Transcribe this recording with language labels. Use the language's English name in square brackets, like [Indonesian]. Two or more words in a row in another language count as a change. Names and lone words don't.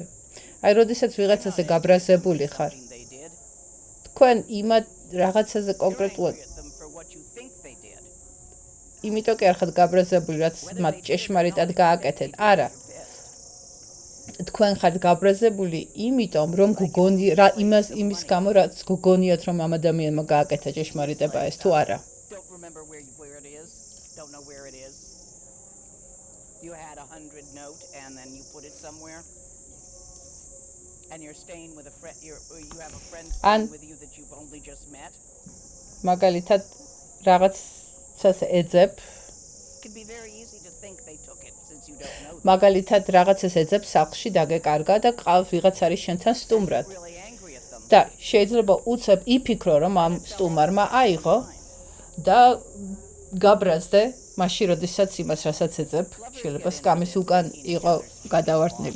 [Georgian] აი, როდესაც ვიღაცაზე გაბრაზებული ხარ, თქვენ იმად რაღაცაზე კონკრეტულად იმიტომ კი არ ხართ გაბრაზებული, რაც მათ ჭეშმარიტად გააკეთეთ. არა. თქვენ ხართ გაბრაზებული იმიტომ, რომ იმის გამო, რაც გგონიათ, რომ ამ ადამიანმა გააკეთა ჭეშმარიტება ეს თუ არა. [English] You had 100 note and then you put it somewhere and you're staying with a friend you have a friend staying with you that you've only just met. [Georgian] მაგალითად რაღაცას ეძებ. [English] It could be very easy to think they took it since you don't know. [Georgian] მაგალითად რაღაცას ეძებ სახლში დაგეკარგა და ყავს ვიღაც არის შენთან სტუმრად. და შეიძლება უცებ იფიქრო რომ ამ სტუმარმა აიღო და გაბრაზდე მაშინ როდესაც იმას რასაც ეძებ შეიძლება სკამის უკან იყო გადავარდნილი.